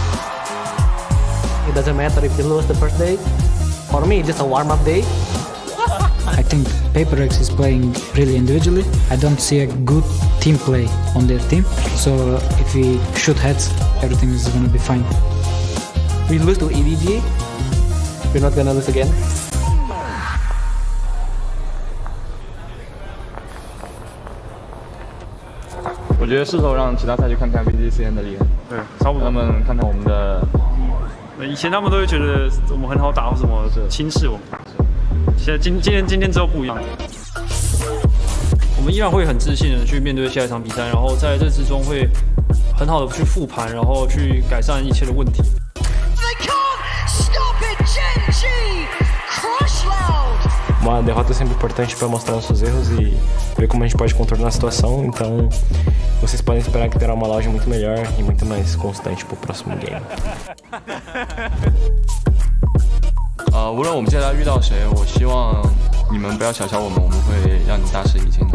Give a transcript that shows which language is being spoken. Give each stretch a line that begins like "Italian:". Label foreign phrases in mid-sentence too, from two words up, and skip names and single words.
English: It doesn't matter if you lose the first day. For me, it's just a warm-up day. I think PaperX is playing really individually. I don't see a good team play on their team. So if we shoot heads, everything is going to be fine. We lose to EDG. We're not going to lose again.
Chinese: 我觉得是时候让其他赛区看看 VGCN 的厉害。对，差不多。他们看看我们的。以前他们都会觉得我们很好打或什么轻视我们，现在今天之后不一样。我们依然会很自信的去面对下一场比赛，然后在这之中会很好的去复盘，然后去改善一切的问题。
Portuguese: Uma derrota é sempre importante para mostrar nossos erros e ver como a gente pode contornar a situação. Então, vocês podem esperar que terá uma loja muito melhor e muito mais constante para o próximo game.
Chinese: 无论我们接下来遇到谁，我希望你们不要小瞧我们，我们会让你大势已经的。